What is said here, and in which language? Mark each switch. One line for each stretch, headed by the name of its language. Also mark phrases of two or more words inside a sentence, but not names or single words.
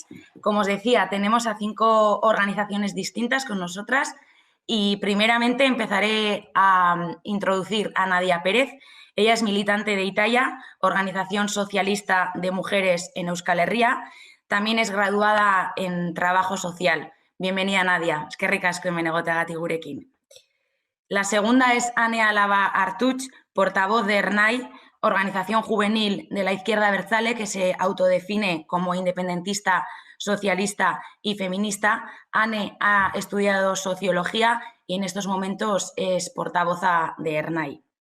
Spanish: Como os decía, tenemos a 5 organizaciones distintas con nosotras y primeramente empezaré a introducir a Nadia Pérez. Ella es militante de Itaia, Organización Socialista de Mujeres en Euskal Herria. También es graduada en Trabajo Social. Bienvenida, Nadia.
Basque: Eskerrik asko hemen egoteagatik gurekin.
Spanish: La segunda es Ane Alaba Artuch, portavoz de ERNAI, organización juvenil de la izquierda abertzale que se autodefine como independentista, socialista y feminista. Ane ha estudiado sociología y en estos momentos es portavoza de ERNAI.